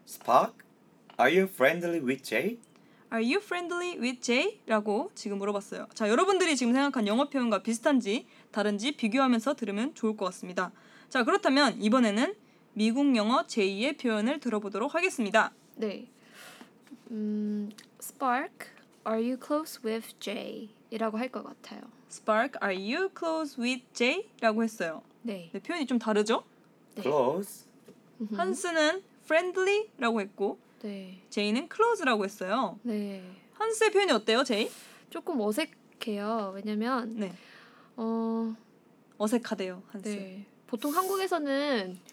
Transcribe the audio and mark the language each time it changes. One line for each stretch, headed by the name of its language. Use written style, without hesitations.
English: Spark, are you friendly with Jay? Are you friendly with Jay?
Korean: 라고 지금 물어봤어요. 자, 여러분들이 지금 생각한 영어 표현과 비슷한지 다른지 비교하면서 들으면 좋을 것 같습니다. 자, 그렇다면 이번에는 미국 영어 제이의 표현을 들어보도록 하겠습니다. 네.
English: Spark, are you close with Jay?
Korean: 이라고 할 것 같아요.
English: Spark, are you close with Jay?
Korean: 라고 했어요. 네. 네, 표현이 좀 다르죠? 네. Close. 한스는 friendly 라고 했고 네. 제이는 close 라고 했어요. 네. 한스의 표현이 어때요, 제이? 조금 어색해요. 왜냐면 네. 어색하대요, 한스. 네. 보통 한국에서는